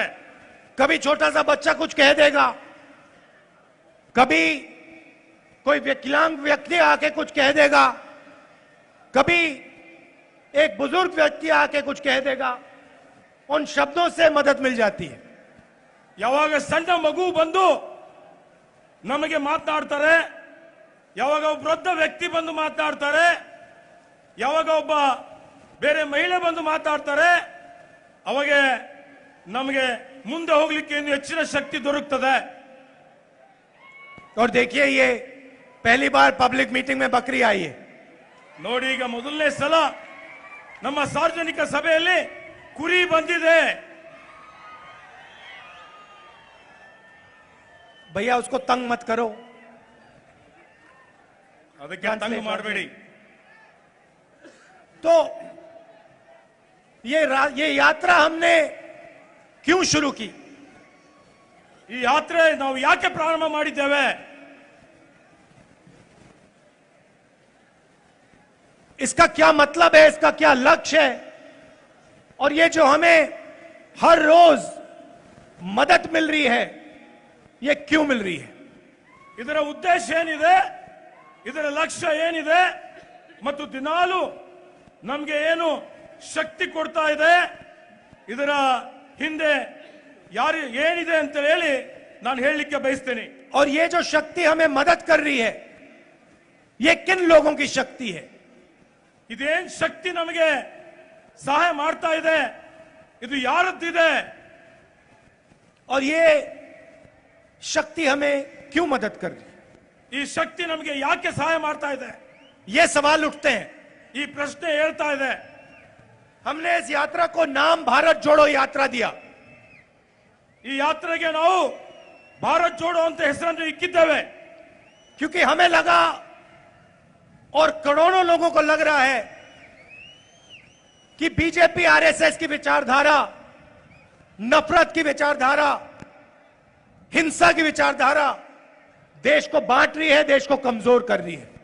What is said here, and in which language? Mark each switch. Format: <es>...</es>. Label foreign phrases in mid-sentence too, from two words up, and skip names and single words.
<hi>कभी छोटा सा बच्चा कुछ कह देगा, कभी कोई विकलांग व्यक्ति आके कुछ कह देगा, कभी एक बुजुर्ग व्यक्ति आके कुछ कह देगा. उन शब्दों से मदद मिल जाती है.</hi> <kn>ಯಾವಾಗ ಸಣ್ಣ ಮಗು ಬಂದು ನಮಗೆ ಮಾತನಾಡ್ತಾರೆ, ಯಾವಾಗ ಒಬ್ಬ ವೃದ್ಧ ವ್ಯಕ್ತಿ ಬಂದು ಮಾತನಾಡ್ತಾರೆ, ಯಾವಾಗ ಒಬ್ಬ ಬೇರೆ ಮಹಿಳೆ ಬಂದು ಮಾತಾಡ್ತಾರೆ, ಅವಾಗ ನಮಗೆ ಮುಂದೆ ಹೋಗ್ಲಿಕ್ಕೆ ಇನ್ನು ಹೆಚ್ಚಿನ ಶಕ್ತಿ ದೊರಕುತ್ತದೆ.</kn> <hi>और देखिए, ये पहली बार</hi> <en>public meeting</en> <hi>में बकरी आई है.</hi> <kn>ನೋಡಿ, ಈಗ ಮೊದಲನೇ ಸಲ ನಮ್ಮ ಸಾರ್ವಜನಿಕ ಸಭೆಯಲ್ಲಿ ಕುರಿ ಬಂದಿದೆ.</kn> <hi>भैया उसको तंग मत करो.</hi> <kn>ಅದಕ್ಕೆ ತಂಗ ಮಾಡಬೇಡಿ.</kn> <hi>तो ये यात्रा हमने क्यों शुरू की?</hi> <kn>ಈ ಯಾತ್ರೆ ನಾವು ಯಾಕೆ ಪ್ರಾರಂಭ ಮಾಡಿದ್ದೇವೆ?</kn> <hi>इसका क्या मतलब है, इसका क्या लक्ष्य है, और ये जो हमें हर रोज मदद मिल रही है, ये क्यों मिल रही है?</hi> <kn>ಇದರ ಉದ್ದೇಶ ಏನಿದೆ, ಇದರ ಲಕ್ಷ್ಯ ಏನಿದೆ, ಮತ್ತು ದಿನಾಲು ನಮಗೆ ಏನು ಶಕ್ತಿ ಕೊಡ್ತಾ ಇದೆ, ಇದರ ಹಿಂದೆ ಯಾರು ಏನಿದೆ ಅಂತ ಹೇಳಿ ನಾನು ಹೇಳಲಿಕ್ಕೆ ಬಯಸ್ತೇನೆ.</kn> <hi>और ये जो शक्ति हमें मदद कर रही है, ये किन लोगों की शक्ति है?</hi> <kn>ಇದೇನ್ ಶಕ್ತಿ ನಮಗೆ ಸಹಾಯ ಮಾಡ್ತಾ ಇದೆ, ಇದು ಯಾರದ್ದಿದೆ?</kn> <hi>और ये शक्ति हमें क्यों मदद कर रही है?</hi> <kn>ಈ ಶಕ್ತಿ ನಮಗೆ ಯಾಕೆ ಸಹಾಯ ಮಾಡ್ತಾ ಇದೆ?</kn> <hi>ये सवाल उठते हैं.</hi> <kn>ಈ ಪ್ರಶ್ನೆ ಹೇಳ್ತಾ ಇದೆ.</kn> <hi>हमने इस यात्रा को नाम भारत जोड़ो यात्रा दिया.</hi> <kn>ಈ ಯಾತ್ರೆಗೆ ನಾವು ಭಾರತ್ ಜೋಡೋ ಅಂತ ಹೆಸರನ್ನು ಇಕ್ಕಿದ್ದೇವೆ.</kn> <hi>क्योंकि हमें लगा, और करोड़ों लोगों को लग रहा है, कि बीजेपी आरएसएस की विचारधारा, नफरत की विचारधारा, हिंसा की विचारधारा देश को बांट रही है, देश को कमजोर कर रही है.</hi>